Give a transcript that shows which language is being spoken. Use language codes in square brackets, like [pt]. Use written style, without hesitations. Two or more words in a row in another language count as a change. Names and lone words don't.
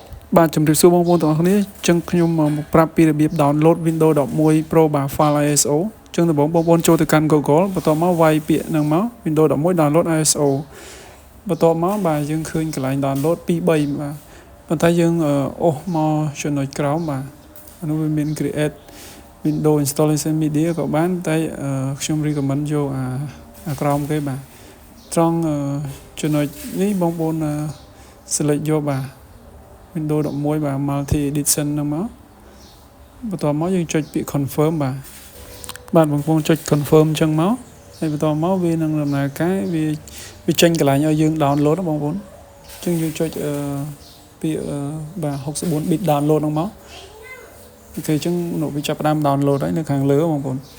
[km] បាទជំរាបសួរបងប្អូនទាំងអស់គ្នាចឹងខ្ញុំមកប្រាប់ពីរបៀប download Windows 11 Pro បាទ file ISO ចឹងដំបូងបងប្អូនចូលទៅកាន់ Google បន្ទាប់មកវាយពាក្យហ្នឹងមក Windows 11 [en] download ISO [km] បន្ទាប់មកបាទយើងឃើញកន្លែង download 2 3បាទប៉ុន្តែយើងអូសមកចំណុចក្រោមបាទអានោះវាមាន [en] create Windows installation media [km] ក៏បានតែខ្ញុំ recommend យកអាក្រោមគេបាទត្រង់ចំណុចនេះបងប្អូន select យកបាទ Windows 11បាទ [en] multi edition [km] ហ្នឹងមកបន្ទាប់មកយើងចុចពាក្យ confirm បាទបងប្អូនចុច confirm អញ្ចឹងមកហើយបន្ទាប់មកវានឹងដំណើរការវាចេញកន្លែងឲ្យយើង download បងប្អូនអញ្ចឹងយើងចុចពាក្យបាទ [en] 64 bit download [km] ហ្នឹងមកអូខេអញ្ចឹងវាចាប់ផ្ដើម download ហើយនៅខាងលើបងប្អូន